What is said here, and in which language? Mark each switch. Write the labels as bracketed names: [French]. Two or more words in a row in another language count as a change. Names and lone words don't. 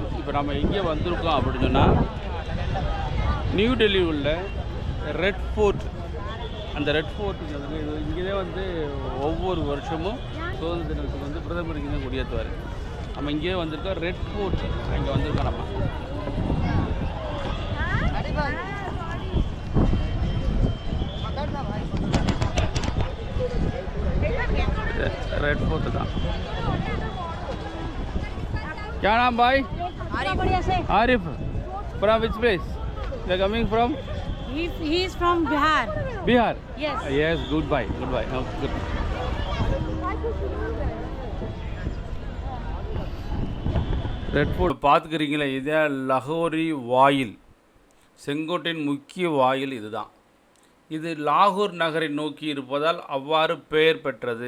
[Tamil] இப்போ நம்ம எங்கே வந்திருக்கோம் அப்படின்னு சொன்னால், நியூ டெல்லி உள்ள ரெட் ஃபோர்ட். அந்த ரெட் ஃபோர்ட்டுங்கிறது இங்கே வந்து ஒவ்வொரு வருஷமும் சுதந்திர தினத்துக்கு வந்து பிரதமர் இங்கே தான் கொடியேற்றுவார். நம்ம இங்கே வந்திருக்கோம், ரெட் ஃபோர்ட் அங்கே வந்திருக்கோம் நம்ம. [Hindi] रेड फोर्ट था। क्या नाम भाई? आरिफ. [English] From which place? They are coming from? He is from Bihar. Bihar. Yes. Yes. Goodbye. Goodbye. Oh, good. [Tamil] ரெட் ஃபோர்ட் பார்த்துக்கிறீங்களா? இதே லாகோரி வாயில், செங்கோட்டையின் முக்கிய வாயில் இதுதான். இது லாகூர் நகரை நோக்கி இருப்பதால் அவ்வாறு பெயர் பெற்றது.